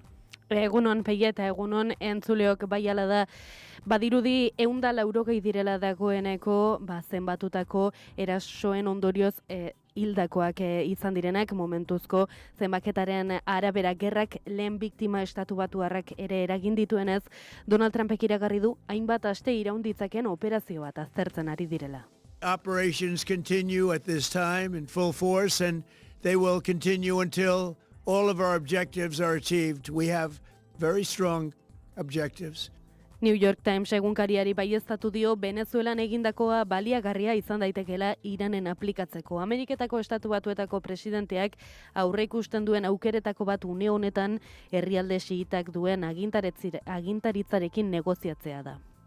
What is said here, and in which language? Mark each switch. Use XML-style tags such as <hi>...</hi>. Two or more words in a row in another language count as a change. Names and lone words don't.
<eu>Egunon, Peia, eta egunon entzuleok baiala da, badirudi 180 direla dagoeneko, zenbatutako erasoen ondorioz hildakoak izan direnak, momentuzko zenbaketaren arabera gerrak lehen biktima Estatu Batuarrak ere eragin dituenez, Donald Trumpek iragarri du hainbat aste iraunditzaken operazio bat aztertzen ari direla.</eu> <en>Operations continue at this time in full force and they will continue until all of our objectives are achieved. We have very strong objectives.</en> <eu>New York Times egunkariari baieztatu dio Venezuelan egindakoa baliagarria izan daitekeela Iranen aplikatzeko. Ameriketako Estatu Batuetako presidenteak aurreikusten duen aukeretako bat une honetan herrialde xiitak duen agintaritzarekin negoziatzea da.</eu>